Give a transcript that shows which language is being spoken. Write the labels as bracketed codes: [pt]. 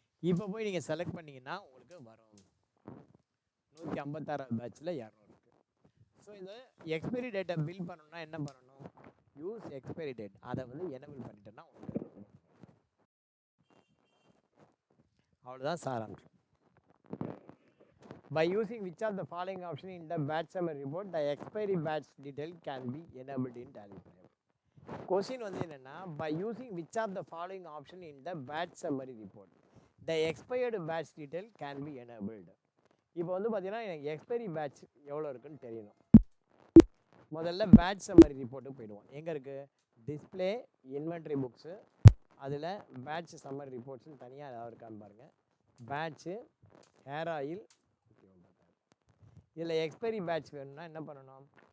[ta] இப்போ போய் நீங்கள் செலக்ட் பண்ணிங்கன்னா உங்களுக்கு வரும் 156 பேட்சில் 200 இருக்குது. ஸோ இந்த எக்ஸ்பைரி டேட்டை பில் பண்ணணும்னா என்ன பண்ணணும்? யூஸ் எக்ஸ்பைரி டேட், அதை வந்து எனபிள் பண்ணிட்டேன்னா உங்களுக்கு அவ்வளோதான் சாராம்சம். [en] By using which of the following option in the batch summary report, the expiry batch detail can be enabled in Tally Prime. [ta] Question வந்து என்னென்னா, [en] by using which of the following option in the batch summary report, the expired batch detail can be enabled. [ta] இப்போ வந்து பார்த்தீங்கன்னா எனக்கு expiry batch எவ்வளோ இருக்குன்னு தெரியணும். முதல்ல பேட்ச் சம்மரி ரிப்போர்ட்டுக்கு போயிடுவோம். எங்கே இருக்குது? டிஸ்பிளே, இன்வென்ட்ரி புக்ஸு, அதில் பேட்ச் சம்மரி ரிப்போர்ட்ஸ்னு தனியாக ஏதாவது இருக்கான்னு பாருங்கள். பேட்ச்சு, ஹேர் ஆயில், இதில் எக்ஸ்பைரி பேட்ச் வேணும்னா என்ன பண்ணணும்?